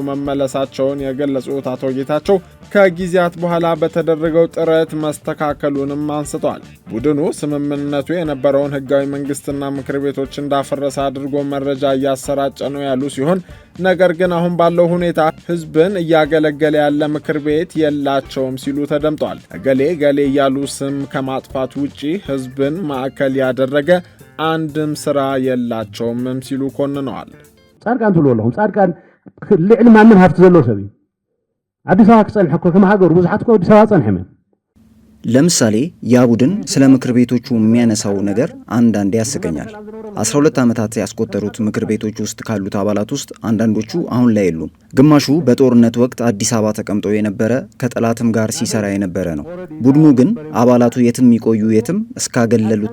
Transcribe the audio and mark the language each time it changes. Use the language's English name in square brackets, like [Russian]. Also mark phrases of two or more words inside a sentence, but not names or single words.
[Amharic] መመለሳቸውን የገለጹት አቶ ጌታቸው ከጊዜያት በኋላ በተደረገው ጥረት መስተካከሉንም አንስተዋል። ቡድኑ ስምምነቱ የነበረውን ህጋዊ መንግስትና ምክር ቤቶች እንዳፈረሰ አድርጎ መረጃ እያሰራጨ ነው ያሉ ሲሆን ነገር ግን አሁን ባለው ሁኔታ ህዝብን እያገለገለ ያለ ምክር ቤት የላቸውም ሲሉ ተደምጠዋል። እገሌ ገሌ እያሉ ስም ከማጥፋት ውጪ ህዝብን ማዕከል ያደረገ አንድም ስራ የላቸውም ሲሉ ኮንነዋል። [Tigrinya] ጻድቃን ትብለለኹም ጻድቃን ልዕሊ ማንም ሃፍቲ ዘለዎ ሰብ አዲስ አበባ ክጸንሕ እኮ ከመሃገሩ ብዙሓት እኮ አዲስ አበባ ጸንሐ። [Amharic] ለምሳሌ ያ ቡድን ስለ ምክር ቤቶቹ የሚያነሳው ነገር አንዳንዴ ያስቀኛል። 12 ዓመታት ያስቆጠሩት ምክር ቤቶች ውስጥ ካሉት አባላት ውስጥ አንዳንዶቹ አሁን ላይ የሉም። ግማሹ በጦርነት ወቅት አዲስ አበባ ተቀምጦ የነበረ ከጠላትም ጋር ሲሰራ የነበረ ነው። ቡድኑ ግን አባላቱ የትም ይቆዩ የትም እስካገለሉት